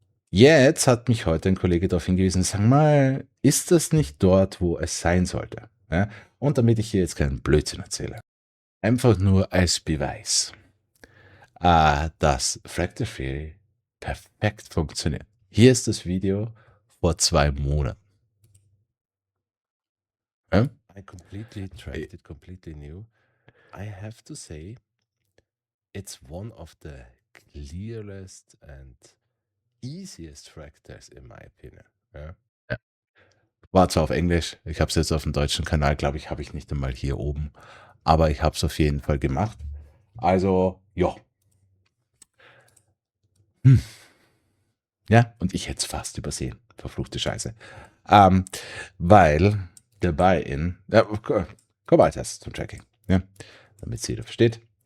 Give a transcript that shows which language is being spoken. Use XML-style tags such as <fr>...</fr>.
<de>Jetzt hat mich heute ein Kollege darauf hingewiesen, sag mal, ist das nicht dort, wo es sein sollte? Ja? Und damit ich hier jetzt keinen Blödsinn erzähle, einfach nur als Beweis, dass Fractal Theory perfekt funktioniert. Hier ist das Video vor 2 Monaten. Ja?</de> <en>I completely tracked it, completely new. I have to say, it's one of the clearest and easiest fractals in my opinion.</en> <de>Ja? Ja. War zwar auf Englisch, ich habe es jetzt auf dem deutschen Kanal, glaube ich, habe ich nicht einmal hier oben, aber ich habe es auf jeden Fall gemacht. Also, ja. Ja, und ich hätte es fast übersehen. Verfluchte Scheiße. Weil der Buy-in, komm als erstes zum Tracking, ja, damit es jeder versteht.</de>